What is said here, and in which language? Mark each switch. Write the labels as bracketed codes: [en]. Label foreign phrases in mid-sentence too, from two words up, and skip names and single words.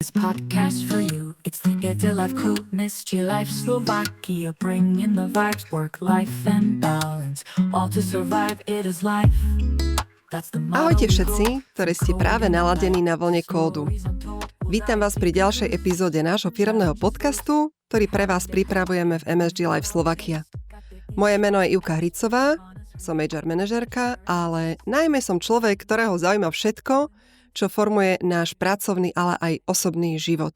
[en] This podcast for you. It's the Get to Life crew, Misty Life Slovakia, bringing the vibes, work, life, and balance. All to survive, it is life. That's the motto. [sk] Ahojte všetci, ktorí ste práve naladení na vlne kódu. Vítam vás pri ďalšej epizóde nášho firemného podcastu, ktorý pre vás pripravujeme v MSG Life Slovakia. Moje meno je Ivka Hricová, som HR manažérka, ale najmä som človek, ktorého zaujíma všetko, čo formuje náš pracovný, ale aj osobný život.